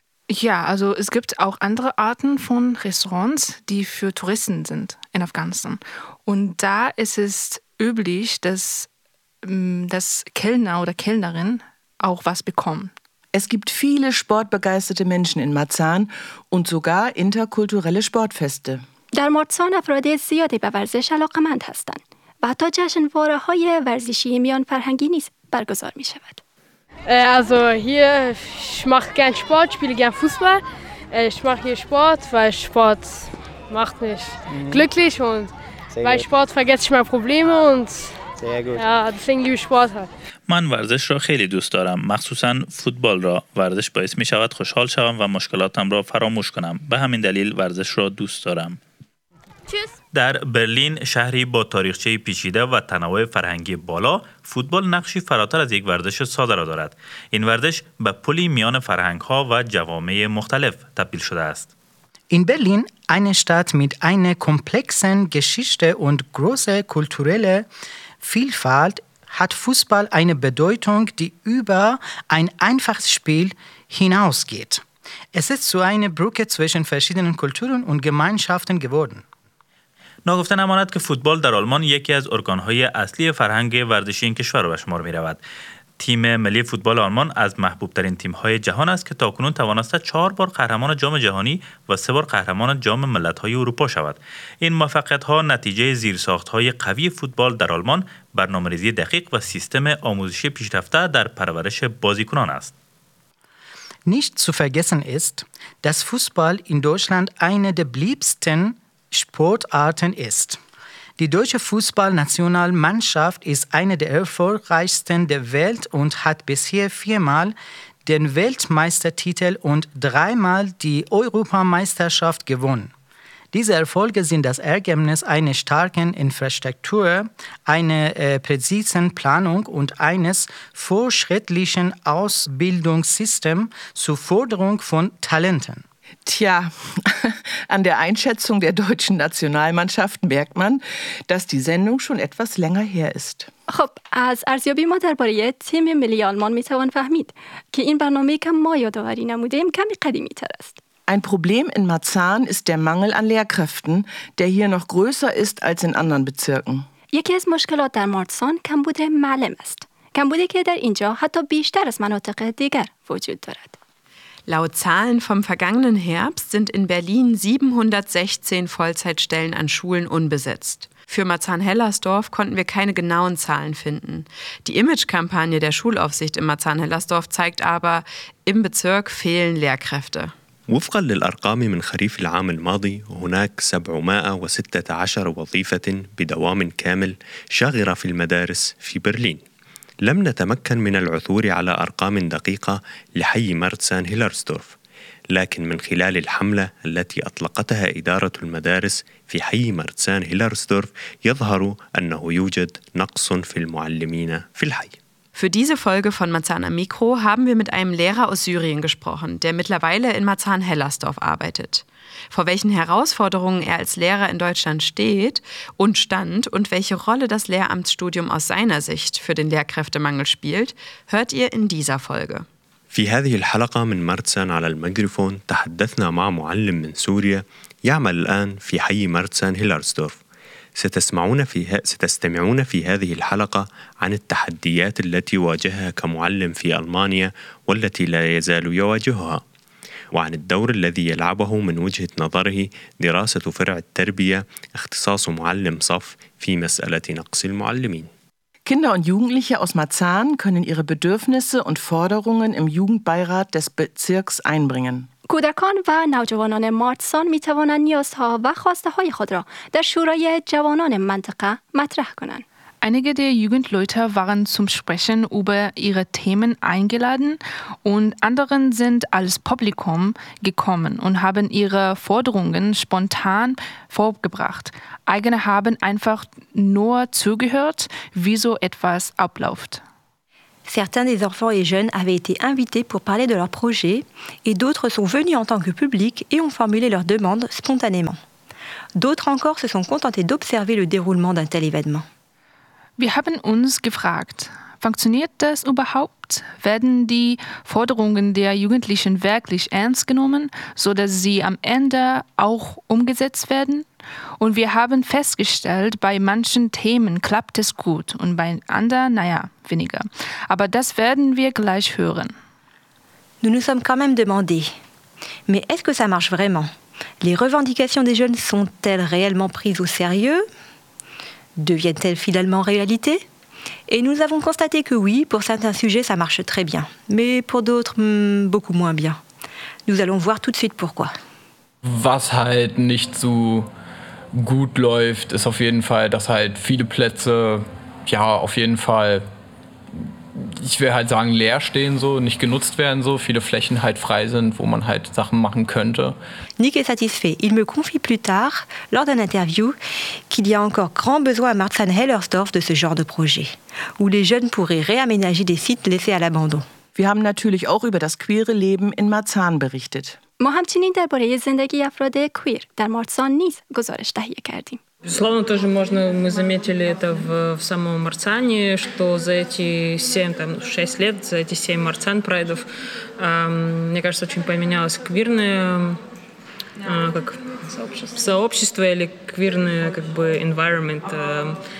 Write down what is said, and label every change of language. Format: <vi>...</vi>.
<de>Ja, also es gibt auch andere Arten von Restaurants, die für Touristen sind in Afghanistan. Und da ist es üblich, dass Kellner oder Kellnerin auch was bekommen. Es gibt viele sportbegeisterte Menschen in Marzahn und sogar interkulturelle Sportfeste.</de> <fa>در مارزان افراد زیادی به ورزش علاقمند هستند و حتی جشنواره‌های ورزشی میان فرهنگی نیز برگزار می شود.</fa> <de>Also hier, ich mache gern Sport, spiele gern Fußball. Ich mache hier Sport, weil Sport macht mich glücklich und bei Sport vergesse ich meine Probleme und ja, deswegen liebe ich Sport halt.</de> <fa>من ورزش را خیلی دوست دارم، مخصوصا فوتبال را. ورزش باعث می شود خوشحال شوم و مشکلاتم را فراموش کنم. به همین دلیل ورزش را دوست دارم. در برلین، شهری با تاریخچه پیچیده و تنوع فرهنگی بالا، فوتبال نقشی فراتر از یک ورزش ساده را دارد. این ورزش به پلی میان فرهنگ‌ها و جوامع مختلف تبدیل شده است. این برلین،</fa> <de>eine Stadt mit einer komplexen Geschichte und großer kultureller Vielfalt, hat Fußball eine Bedeutung, die über ein einfaches Spiel hinausgeht. Es ist so eine Brücke zwischen verschiedenen Kulturen und Gemeinschaften geworden.</de> <fa>ناگفته نماند که فوتبال در آلمان یکی از ارگانهای اصلی فرهنگ ورزشی این کشور به شمار می رود. تیم ملی فوتبال آلمان از محبوب ترین تیم‌های جهان است که تاکنون توانسته 4 بار قهرمان جام جهانی و 3 بار قهرمان جام ملت‌های اروپا شود. این موفقیت‌ها نتیجه زیرساخت‌های قوی فوتبال در آلمان، برنامه‌ریزی دقیق و سیستم آموزشی پیشرفته در پرورش بازیکنان است.</fa> <de>Nicht zu vergessen ist, dass Fußball in Deutschland eine der beliebtesten Sportarten ist. Die deutsche Fußballnationalmannschaft ist eine der erfolgreichsten der Welt und hat bisher 4-mal den Weltmeistertitel und 3-mal die Europameisterschaft gewonnen. Diese Erfolge sind das Ergebnis einer starken Infrastruktur, einer präzisen Planung und eines fortschrittlichen Ausbildungssystems zur Förderung von Talenten. Tja, an der Einschätzung der deutschen Nationalmannschaft merkt man, dass die Sendung schon etwas länger her ist.</de> <fa>خب، از ارزیابی ما درباره تیم ملی آلمان می توان فهمید که این برنامه که ما یادآوری نمودیم کمی قدیمی تر است.</fa> <de>Ein Problem in Marzahn ist der Mangel an Lehrkräften, der hier noch größer ist als in anderen Bezirken.</de> <fa>یکی از مشکلات در مارزان کمبود معلم است. کمبودی که در اینجا حتی بیشتر از مناطق دیگر وجود دارد.</fa> <de>Laut Zahlen vom vergangenen Herbst sind in Berlin 716 Vollzeitstellen an Schulen unbesetzt. Für Marzahn-Hellersdorf konnten wir keine genauen Zahlen finden. Die Imagekampagne der Schulaufsicht in Marzahn-Hellersdorf zeigt aber, im Bezirk fehlen Lehrkräfte.</de> <ar>وفقا للأرقام من خريف العام الماضي هناك 716 وظيفة بدوام كامل شاغرة في المدارس في برلين. لم نتمكن من العثور على أرقام دقيقة لحي مارتسان هيلرسدورف، لكن من خلال الحملة التي أطلقتها إدارة المدارس في حي مرتسان هيلارسدورف يظهر أنه يوجد نقص في المعلمين في الحي.</ar> <de>Für diese Folge von Marzahn am Mikro haben wir mit einem Lehrer aus Syrien gesprochen, der mittlerweile in Marzahn-Hellersdorf arbeitet. Vor welchen Herausforderungen er als Lehrer in Deutschland steht und stand und welche Rolle das Lehramtsstudium aus seiner Sicht für den Lehrkräftemangel spielt, hört ihr in dieser Folge.</de> <ar>في هذه الحلقة من مرتسان على الميكروفون تحدثنا مع معلم من سوريا يعمل الآن في حي مرتسان هيلارسدورف. ستستمعون في هذه الحلقة عن التحديات التي واجهها كمعلم في ألمانيا والتي لا يزال يواجهها، وعن الدور الذي يلعبه من وجهة نظره دراسة فرع التربية اختصاص معلم صف في مسألة نقص المعلمين.</ar> <de>Kinder und Jugendliche aus Marzahn können ihre Bedürfnisse und Forderungen im Jugendbeirat des Bezirks einbringen.</de> <fa>کودکان و نوجوانان مارتسان می توانند نیازها و خواسته های خود را در شورای جوانان منطقه مطرح کنند.</fa> <de>Einige der Jugendleute waren zum Sprechen über ihre Themen eingeladen und anderen sind als Publikum gekommen und haben ihre Forderungen spontan vorgebracht. Eigene haben einfach nur zugehört, wie so etwas abläuft.</de> <fr>Certains des enfants et jeunes avaient été invités pour parler de leur projet et d'autres sont venus en tant que public et ont formulé leurs demandes spontanément. D'autres encore se sont contentés d'observer le déroulement d'un tel événement.</fr> <de>Wir haben uns gefragt, funktioniert das überhaupt? Werden die Forderungen der Jugendlichen wirklich ernst genommen, sodass sie am Ende auch umgesetzt werden? Und wir haben festgestellt, bei manchen Themen klappt es gut und bei anderen, naja, weniger. Aber das werden wir gleich hören.</de> <fr>Nous nous sommes quand même demandé, mais est-ce que ça marche vraiment? Les revendications des jeunes sont-elles réellement prises au sérieux? Deviennent-elles finalement réalité? Et nous avons constaté que oui, pour certains sujets, ça marche très bien. Mais pour d'autres, beaucoup moins bien. Nous allons voir tout de suite pourquoi.</fr> <de>Was halt nicht so gut läuft, ist auf jeden Fall, dass halt viele Plätze, ja, auf jeden Fall, ich will halt sagen, leer stehen so, nicht genutzt werden so, viele Flächen halt frei sind, wo man halt Sachen machen könnte.</de> <fr>Nick est satisfait. Il me confie plus tard, lors d'un interview, qu'il y a encore grand besoin à Marzahn-Hellersdorf de ce genre de projet, où les jeunes pourraient réaménager des sites laissés à l'abandon.</fr> <de>Wir haben natürlich auch über das queere Leben in Marzahn berichtet.</de> <fa>ما همچنین درباره زندگی افراد کویر در مارتسان نیز گزارش تهیه کردیم.</fa> <ru>Безусловно, тоже можно мы заметили это в самом Марцане, что за эти 7 там 6 лет, за эти 7 Марцан прайдов, мне кажется, очень поменялось квирное как сообщество или квирное как бы environment.</ru>